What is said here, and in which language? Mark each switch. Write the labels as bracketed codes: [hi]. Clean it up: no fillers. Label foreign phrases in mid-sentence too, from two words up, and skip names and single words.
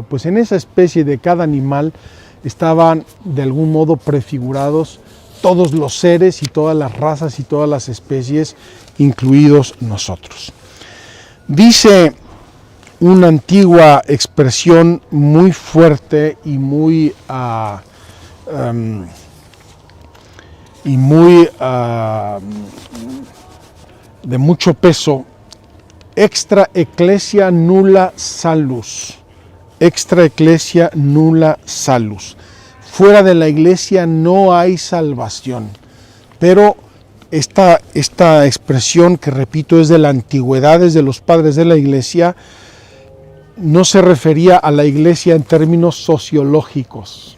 [es] Pues en esa especie de cada animal estaban de algún modo prefigurados todos los seres y todas las razas y todas las especies, incluidos nosotros. Dice una antigua expresión muy fuerte y muy de mucho peso: [la] extra ecclesia nulla salus. Extra ecclesia nulla salus. [es] Fuera de la iglesia no hay salvación. Pero esta expresión, que repito, es de la antigüedad, es de los padres de la iglesia, no se refería a la iglesia en términos sociológicos.